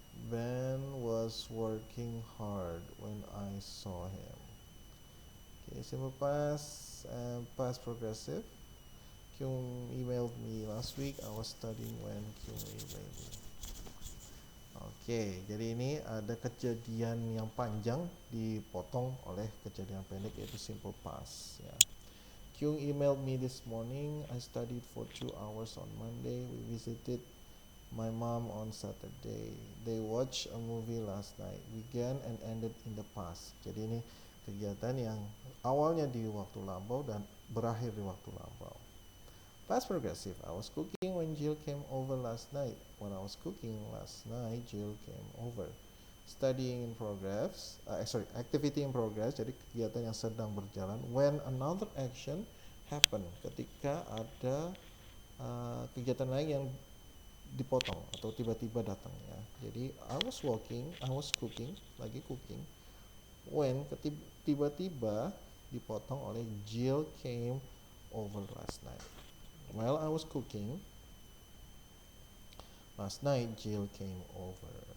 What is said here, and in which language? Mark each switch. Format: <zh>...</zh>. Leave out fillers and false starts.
<en>Ben was working hard when I saw him. Okay, simple past and past progressive. Kyung emailed me last week. I was studying when Kyung emailed me.</en> <id>Oke, jadi ini ada kejadian yang panjang dipotong oleh kejadian pendek, yaitu simple past ya.</id> <en>Kyung emailed me this morning. I studied for 2 hours on Monday. We visited my mom on Saturday. They watched a movie last night. Began and ended in the past.</en> <id>Jadi ini kegiatan yang awalnya di waktu lampau dan berakhir di waktu lampau.</id> <en>Past progressive. I was cooking when Jill came over last night. When I was cooking last night, Jill came over. Studying in progress. Activity in progress.</en> <id>Jadi kegiatan yang sedang berjalan.</id> <en>When another action happen.</en> <id>Ketika ada kegiatan lain yang dipotong atau tiba-tiba datang ya.</id> <en>Jadi I was cooking, lagi cooking. When</en> <id>tiba-tiba dipotong oleh</id> <en>Jill came over last night. While I was cooking last night, Jill came over.</en>